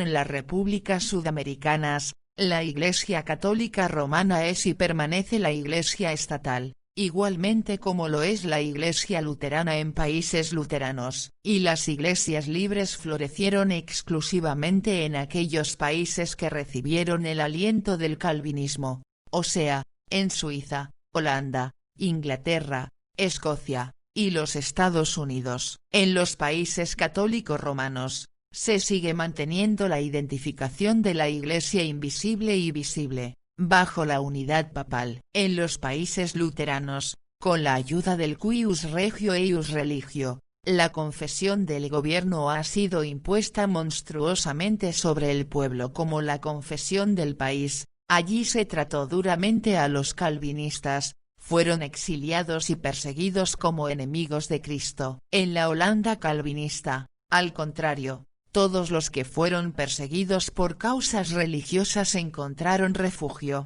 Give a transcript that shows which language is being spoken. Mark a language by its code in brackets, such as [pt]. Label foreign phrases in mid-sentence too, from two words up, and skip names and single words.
[es] en las repúblicas sudamericanas, la Iglesia Católica Romana es y permanece la Iglesia estatal, igualmente como lo es la Iglesia luterana en países luteranos, y las iglesias libres florecieron exclusivamente en aquellos países que recibieron el aliento del calvinismo, o sea, en Suiza, Holanda, Inglaterra, Escocia, y los Estados Unidos. En los países católicos romanos, se sigue manteniendo la identificación de la Iglesia invisible y visible, bajo la unidad papal. En los países luteranos, con la ayuda del [la] cuius regio eius religio, [es] la confesión del gobierno ha sido impuesta monstruosamente sobre el pueblo como la confesión del país. Allí se trató duramente a los calvinistas, fueron exiliados y perseguidos como enemigos de Cristo. En la Holanda calvinista, al contrario, todos los que fueron perseguidos por causas religiosas encontraron refugio.